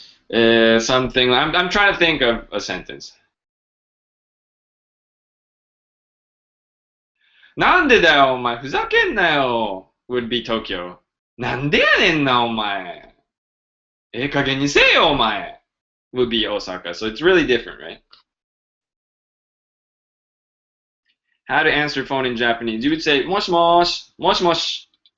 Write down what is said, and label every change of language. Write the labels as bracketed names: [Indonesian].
[English] Something. I'm trying to think of a sentence. [Japanese] なんでだよ、お前。ふざけんなよ。 [English] would be Tokyo. [Japanese] なんでやねんな、お前。ええ加減にせえよ、お前。 [English] would be Osaka. So it's really different, right? How to answer phone in Japanese. You would say, [Japanese] もしもし、もしもし。